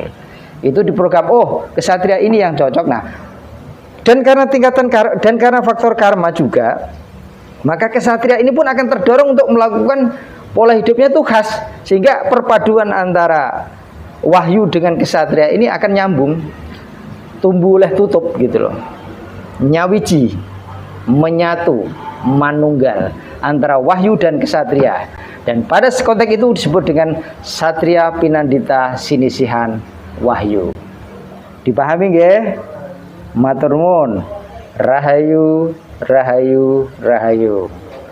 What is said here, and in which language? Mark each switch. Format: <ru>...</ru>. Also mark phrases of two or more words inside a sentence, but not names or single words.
<id>Itu diprogram, oh kesatria ini yang cocok. Nah, dan karena faktor karma juga, maka kesatria ini pun akan terdorong untuk melakukan pola hidupnya itu khas, sehingga perpaduan antara wahyu dengan kesatria ini akan nyambung, tumbuh oleh tutup gitu loh, nyawiji, menyatu, manunggal antara wahyu dan kesatria. Dan pada konteks itu disebut dengan Satria Pinandita Sinisihan Wahyu.</id> <jv>Dipahami nggih? Matur nuwun. Rahayu, rahayu, rahayu.</jv>